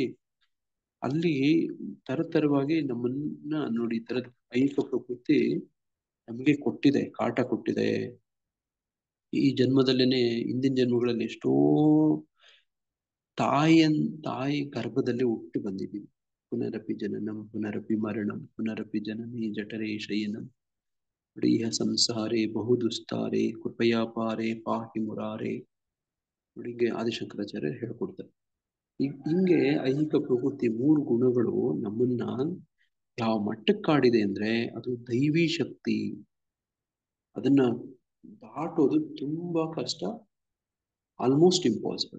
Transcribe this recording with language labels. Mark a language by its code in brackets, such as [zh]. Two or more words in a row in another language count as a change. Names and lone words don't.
[kn] ಅಲ್ಲಿ ತರತರವಾಗಿ ನಮ್ಮನ್ನ ನೋಡಿ, ಈ ತರದ ಐಹಿಕ ಪ್ರಕೃತಿ ನಮಗೆ ಕೊಟ್ಟಿದೆ, ಕಾಟ ಕೊಟ್ಟಿದೆ. ಈ ಜನ್ಮದಲ್ಲೇನೆ ಹಿಂದಿನ ಜನ್ಮಗಳಲ್ಲಿ ಎಷ್ಟೋ ತಾಯಿ ಗರ್ಭದಲ್ಲಿ ಹುಟ್ಟಿ ಬಂದಿದ್ದೀವಿ. [sa] ಪುನರಪಿ ಜನನಂ ಪುನರಪಿ ಮರಣಂ ಪುನರಪಿ ಜನನಿ ಜಠರೇ ಶಯನಂ ಪ್ರಿಯ ಸಂಸಾರೇ ಬಹುದುಸ್ತಾರೆ ಕೃಪಯಾ ಪಾರೆ ಪಾಹಿ ಮುರಾರೆ. [kn] ನೋಡಿ, ಹಿಂಗೆ ಆದಿಶಂಕರಾಚಾರ್ಯ ಹೇಳ್ಕೊಡ್ತಾರೆ. ಹಿಂಗೆ ಐಹಿಕ ಪ್ರಕೃತಿ ಮೂರು ಗುಣಗಳು ನಮ್ಮನ್ನ ಯಾವ ಮಟ್ಟಕ್ಕೆ ಕಾಡಿದೆ ಅಂದ್ರೆ ಅದು ದೈವಿ ಶಕ್ತಿ. ಅದನ್ನ ದಾಟೋದು ತುಂಬಾ ಕಷ್ಟ, [en] almost impossible.